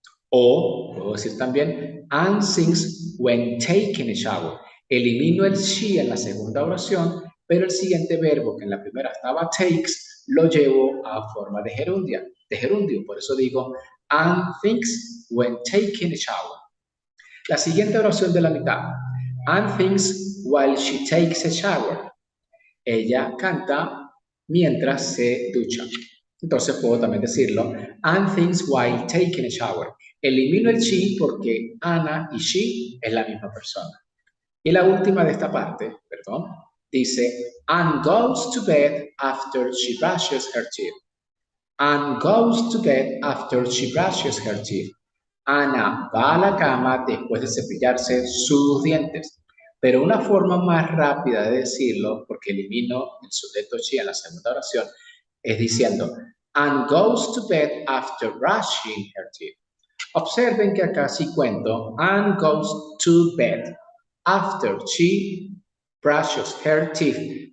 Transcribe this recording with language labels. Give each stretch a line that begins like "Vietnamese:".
Spanish: O, puedo decir también,
English: Anne sings when taking a shower.
Spanish: Elimino el she en la segunda oración, pero el siguiente verbo, que en la primera estaba takes, lo llevo a forma de gerundio. Por eso digo,
English: Anne thinks when taking a shower.
Spanish: La siguiente oración de la mitad.
English: Anne thinks while she takes a shower.
Spanish: Ella canta mientras se ducha. Entonces puedo también decirlo.
English: Anne thinks while taking a shower.
Spanish: Elimino el she porque Ana y she es la misma persona. Y la última de esta parte, dice
English: Anne goes to bed after she brushes her teeth. Anne goes to bed after she brushes her teeth.
Spanish: Ana va a la cama después de cepillarse sus dientes. Pero una forma más rápida de decirlo, porque elimino el sujeto she en la segunda oración, es diciendo
English: Anne goes to bed after brushing her teeth.
Spanish: Observen que acá sí cuento
English: Anne goes to bed after she brushes her teeth.